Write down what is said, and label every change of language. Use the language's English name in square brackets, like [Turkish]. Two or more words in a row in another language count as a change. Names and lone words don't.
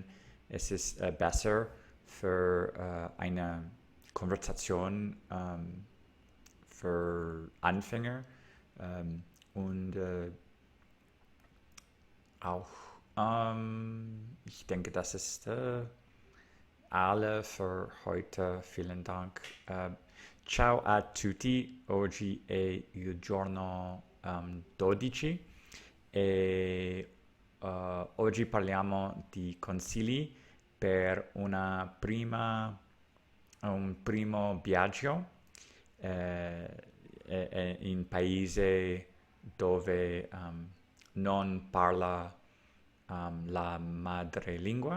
[German] Es ist besser für eine Konversation für Anfänger und auch, ich denke, das ist alle für heute. Vielen Dank. [Italian] Ciao a tutti, oggi è il giorno 12 e oggi parliamo di consigli per un primo viaggio in paese dove non parla la madrelingua.